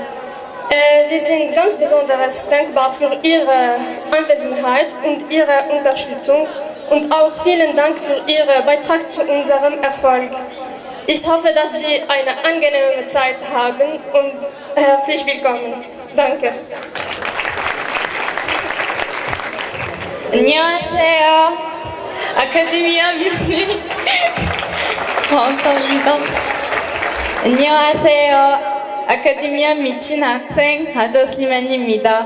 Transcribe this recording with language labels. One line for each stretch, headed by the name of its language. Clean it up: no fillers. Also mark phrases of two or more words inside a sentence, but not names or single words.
German: Wir sind ganz besonders dankbar für Ihre Anwesenheit und Ihre Unterstützung und auch vielen Dank für Ihren Beitrag zu unserem Erfolg. Ich hoffe, dass Sie eine angenehme Zeit haben und herzlich willkommen. Danke.
Korean: 안녕하세요. 아카데미아 뮤직. 감사합니다. 안녕하세요. 아카데미아 미친 학생 하저슬만입니다.